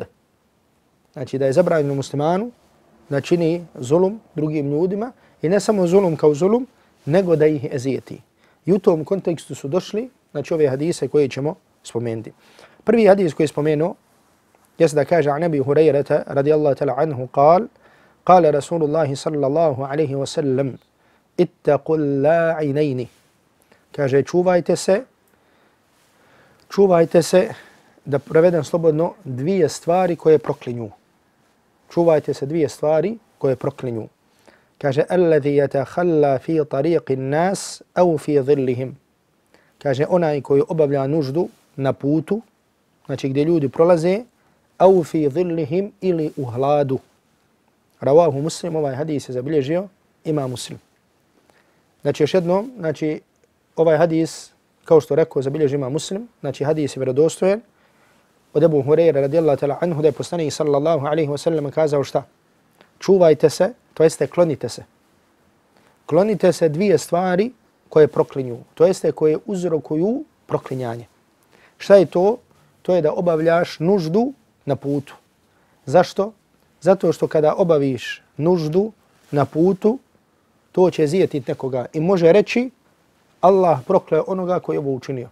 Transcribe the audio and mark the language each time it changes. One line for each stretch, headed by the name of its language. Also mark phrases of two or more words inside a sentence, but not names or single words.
Bosnian: Znači da je zabranjeno muslimanu da čini zulum drugim ljudima i ne samo zulum kao zulum, nego da ih ezijeti. I u tom kontekstu su došli, znači ove hadise koje ćemo spomenuti. Prvi hadis koji je spomenuo, jeste da kaže
Arabic: عن أبي هريرة رضي الله تعالى عنه قال رسول الله صلى الله عليه وسلم اتقوا اللاعنين.
Bosnian: Kaže čuvajte se da prevedem slobodno dvije stvari koje proklinju. Čuvajte se dvije stvari koje proklinju. Kaže
Arabic: الذي يتخلى في طريق الناس أو في ظلهم.
Bosnian: Kaže onaj koji obavlja nuždu na putu, znači gdje ljudi prolaze,
Arabic: أو في ظلهم
Bosnian: ili u hladu.
Arabic: رواه مسلم,
Bosnian: ovaj hadis je zabilježio Imam Muslim. Znači još jednom, znači ovaj hadis, kao što rekao, zabilježio Imam Muslim, znači hadis je vjerodostojan. Od Abu Hurajra
Arabic: رضي الله تعالى عنه
Bosnian: da je poslanik
Arabic: صلى الله عليه وسلم
Bosnian: kazao šta? Čuvajte se, to jeste klonite se. Klonite se dvije stvari koje proklinju, to jeste koje uzrokuju proklinjanje. Šta je to? To je da obavljaš nuždu na putu. Zašto? Zato što kada obaviš nuždu na putu, to će zijetiti nekoga i može reći Allah prokleo onoga koji je ovo učinio.